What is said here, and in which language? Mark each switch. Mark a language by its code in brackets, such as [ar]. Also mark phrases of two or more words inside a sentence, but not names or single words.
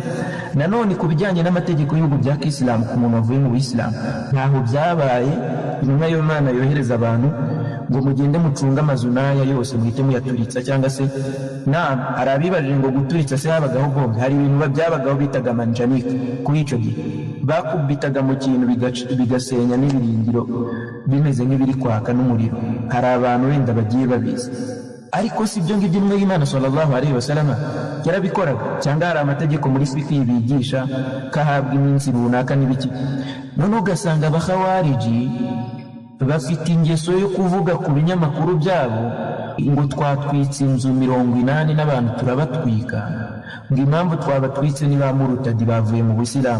[rw] Nanone ku bijyanye n'amategeko y'ubu bya Kisilamu, ku muntu wavuye mu Isilamu, ntaho byabaye intumwa y'Imana yohereza abantu ngo mugende mucunga amazu n'aya yose muhite muyaturitsa, cyangwa se hari abibajije ngo guturitsa se habagaho bombe. Hari ibintu byabagaho bitaga manjanika. Kuri icyo gihe bakubitaga mu kintu bigasenya n'ibirindiro bimeze nk'ibiri kwaka n'umuriro. Hari abantu wenda bagiye babizi, ariko si ibyo ngibyo intumwa y'Imana [ar] صلى الله عليه وسلم [rw] yarabikoraga. Cyangwa hari amategeko muri fiqh bigisha kahabwa iminsi runaka n'ibiki. None ugasanga abakhawariji bafite ingeso yo kuvuga ku binyamakuru byabo ngo twatwitse inzu 80 n'abantu turabatwika, ngo impamvu twabatwitse ni ba murutadi bavuye mu Busilamu.